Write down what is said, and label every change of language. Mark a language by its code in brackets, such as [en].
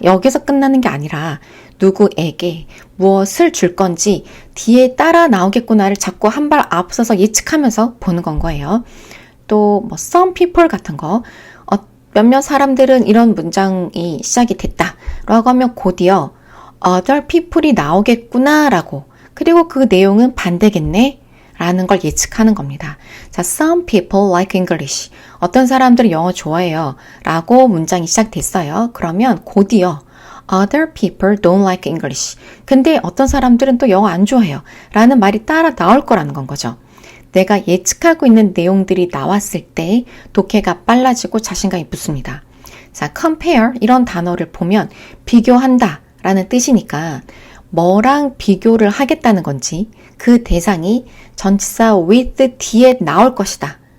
[ko] 여기서 끝나는 게 아니라 누구에게 무엇을 줄 건지 뒤에 따라 나오겠구나를 자꾸 한 발 앞서서 예측하면서 보는 건 거예요. 또 [en] some people [ko] 같은 거 몇몇 사람들은 이런 문장이 시작이 됐다라고 하면 곧이어 [en] other people [ko] 이 나오겠구나 라고 그리고 그 내용은 반대겠네 라는 걸 예측하는 겁니다. [en] 자, some people like English. [ko] 어떤 사람들은 영어 좋아해요 라고 문장이 시작됐어요. 그러면 곧이어 [en] other people don't like English. [ko] 근데 어떤 사람들은 또 영어 안 좋아해요 라는 말이 따라 나올 거라는 건 거죠. 내가 예측하고 있는 내용들이 나왔을 때 독해가 빨라지고 자신감이 붙습니다. 자, compare 이런 단어를 보면 비교한다 라는 뜻이니까 뭐랑 비교를 하겠다는 건지 그 대상이 전치사 with 뒤에 나올 것이다.